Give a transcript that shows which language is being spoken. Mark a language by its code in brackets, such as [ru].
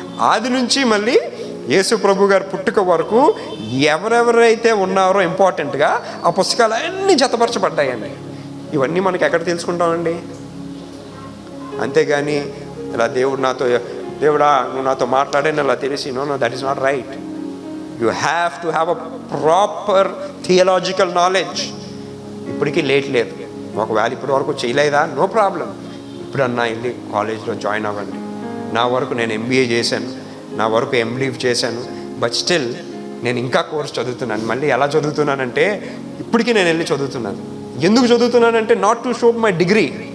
[te] ఆది నుంచి మళ్ళీ యేసు ప్రభు గారి పుట్టుక వరకు ఎవరెవరైతే ఉన్నారో ఇంపార్టెంట్గా ఆ పుస్తకాలు అన్నీ జతపరచబడ్డాయండి. ఇవన్నీ మనకి ఎక్కడ తెలుసుకుంటామండి? అంతేగాని ఇలా దేవుడా నువ్వు నాతో మాట్లాడని అలా తెలిసి, [en] No that is not right. You have to have a proper theological knowledge. [te] ఇప్పటికీ లేట్ లేదు. ఒకవేళ ఇప్పటి వరకు చేయలేదా, నో ప్రాబ్లం, ఇప్పుడన్నా వెళ్ళి కాలేజ్లో జాయిన్ అవ్వండి. నా వరకు నేను MBA చేశాను, నా వరకు MDiv చేశాను, బట్ స్టిల్ నేను ఇంకా కోర్స్ చదువుతున్నాను. మళ్ళీ ఎలా చదువుతున్నానంటే ఇప్పటికీ నేను వెళ్ళి చదువుతున్నాను. ఎందుకు చదువుతున్నానంటే [en] Not to show my degree.